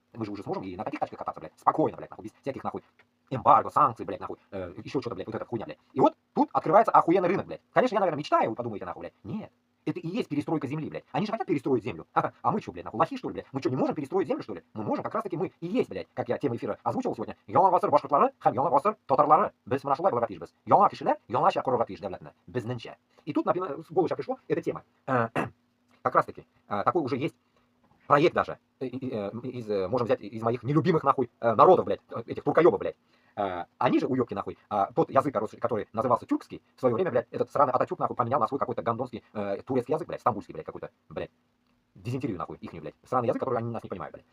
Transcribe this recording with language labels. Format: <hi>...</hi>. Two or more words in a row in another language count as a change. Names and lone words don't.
<ru>Мы же уже сможем и на таких тачках кататься, блядь, спокойно, блядь, нахуй, без всяких, нахуй, эмбарго, санкций, блядь, нахуй, еще что-то, блядь, вот эта хуйня, блядь. И вот тут открывается охуенный рынок, блядь. Конечно, я, наверное, мечтаю, вы подумаете, нахуй, блядь. Нет. Это и есть перестройка земли, блядь. Они же хотят перестроить землю. А мы что, блядь, нахуй, лохи, что ли, блядь? Мы что, не можем перестроить землю, что ли? Мы можем, как раз таки мы и есть, блядь, как я тему эфира озвучивал сегодня.</ru> <tt>Яңа гасыр башкортлары һәм яңа гасыр татарлары. Без менә шулай булырга тиешбез. Яңа кешеләр яңача корырга тиеш дәүләтне. Безнеңчә.</tt> <ru>И тут, например, в голову сейчас пришло эта тема. Как раз таки, такой уже есть проект даже, можем взять из моих нелюбимых, нахуй, народов, блядь, этих туркоебов, блядь. Они же, уёбки, нахуй, тот язык, который назывался тюркский, в свое время, блядь, этот сраный Ататюрк, нахуй, поменял на свой какой-то гондонский турецкий язык, блядь, стамбульский, блядь, какой-то, блядь, дизентерию, нахуй, ихнюю, блядь, сраный язык, который они нас не понимают, блядь.</ru>